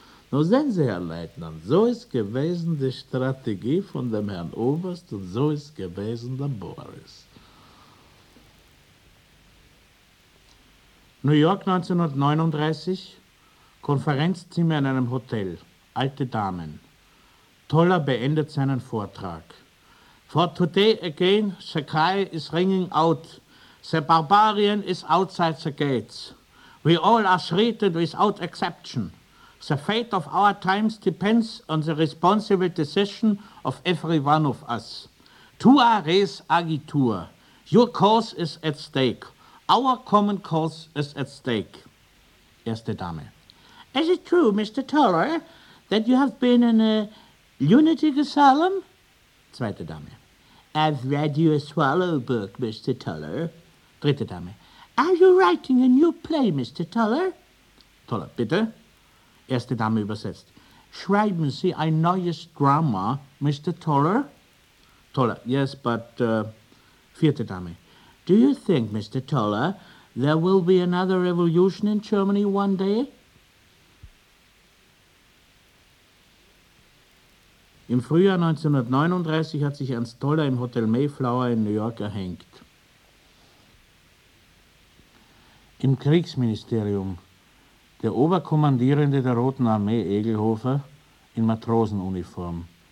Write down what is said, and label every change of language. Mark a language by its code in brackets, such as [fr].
[de] Nun sehen Sie, Herr Leutnant, so ist gewesen die Strategie von dem Herrn Oberst und so ist gewesen der Boris. New York 1939, Konferenzzimmer in einem Hotel, alte Damen. Toller beendet seinen Vortrag. [en] For today again, the cry is ringing out. The barbarian is outside the gates. We all are treated without exception. The fate of our times depends on the responsible decision of every one of us. [la] Tua res agitur. [en] Your cause is at stake. Our common cause is at stake. [de] Erste Dame. [en] Is it true, Mr. Toller, that you have been in a lunatic asylum? [de] Zweite Dame. [en] I've read your swallow book, Mr. Toller. [de] Dritte Dame. [en] Are you writing a new play, Mr. Toller? [de] Toller, bitte. Erste Dame übersetzt. Schreiben Sie ein neues Drama, Mr. Toller? [en] Toller, yes, but... [de] Vierte Dame. [en] Do you think, Mr. Toller, there will be another revolution in Germany one day? [de] Im Frühjahr 1939 hat sich Ernst Toller im Hotel Mayflower in New York erhängt. Im Kriegsministerium. Der Oberkommandierende der Roten Armee, Egelhofer, in Matrosenuniform.